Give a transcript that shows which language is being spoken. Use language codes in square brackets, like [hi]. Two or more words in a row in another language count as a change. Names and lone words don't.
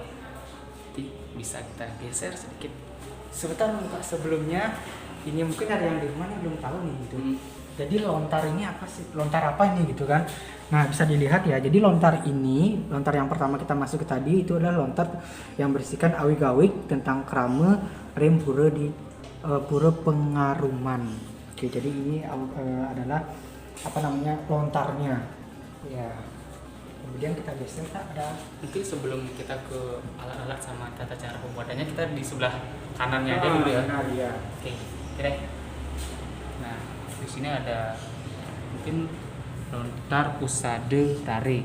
[id] Jadi bisa kita geser sedikit. Sebentar Kak, sebelumnya ini mungkin ada yang di rumah nih belum tahu nih gitu. Jadi lontar ini apa sih? Lontar apa ini gitu kan? Nah, bisa dilihat ya. Jadi lontar ini, lontar yang pertama kita masuk ke tadi itu adalah lontar yang berisikan awig-awig tentang krama rem pura di pura Pengaruman. Oke, jadi ini adalah apa namanya lontarnya. Ya. Kemudian kita geser, Kak, ada Mungkin sebelum kita ke alat-alat sama tata cara pembuatannya, kita di sebelah kanannya aja dulu ya. benar, ya. Oke, kira. Nah, di sini ada mungkin lontar, pusade, tare.